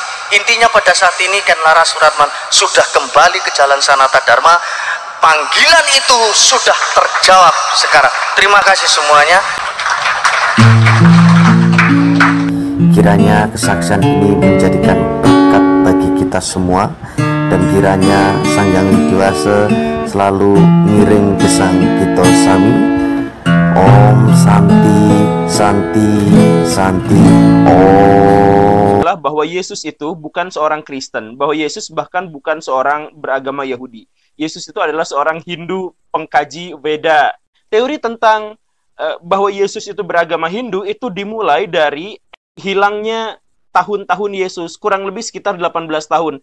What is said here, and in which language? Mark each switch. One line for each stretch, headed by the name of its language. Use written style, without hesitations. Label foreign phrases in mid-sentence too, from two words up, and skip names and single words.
Indonesian: Intinya pada saat ini Ken Laras Suratman sudah kembali ke Jalan Sanata Dharma. Panggilan itu sudah terjawab sekarang. Terima kasih semuanya. Kiranya kesaksian ini menjadikan berkat bagi kita semua, dan kiranya Sang Hyang Widiwasa selalu
Balinese: ngiring gesang kita sami.
Sanskrit: Om Santi Santi Santi Om.
Indonesian: Bahwa Yesus itu bukan seorang Kristen, bahwa Yesus bahkan bukan seorang beragama Yahudi. Yesus itu adalah seorang Hindu pengkaji Veda. Teori tentang bahwa Yesus itu beragama Hindu itu dimulai dari hilangnya tahun-tahun Yesus, kurang lebih sekitar 18 tahun.